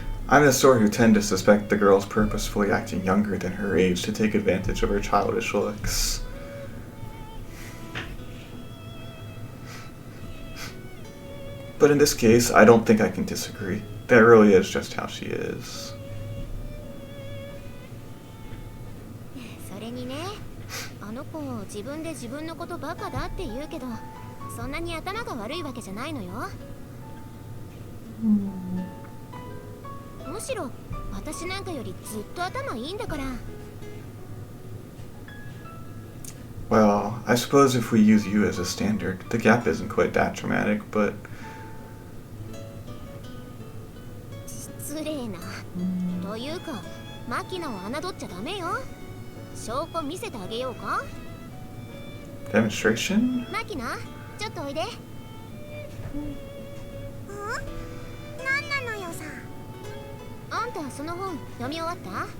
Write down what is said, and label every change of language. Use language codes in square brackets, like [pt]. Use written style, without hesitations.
[en] I'm the sort who tend to suspect the girl's purposefully acting younger than her age to take advantage of her childish looks. But in this case, I don't think I can disagree. That really is just how she is. [ja] それにね、あの子自分で自分のことバカだって言うけど、そんなに頭が悪いわけじゃないのよ。むしろ私なんかよりずっと頭いいんだから。 [en] Well, I suppose if we use you as a standard, the gap isn't quite that dramatic, but... [ja] 失礼な。というか、マキナを侮っちゃダメよ。証拠見せてあげようか？ [en] Demonstration? [ja] マキナ、ちょっとおいで。何なのよさ。あんたその本読み終わった？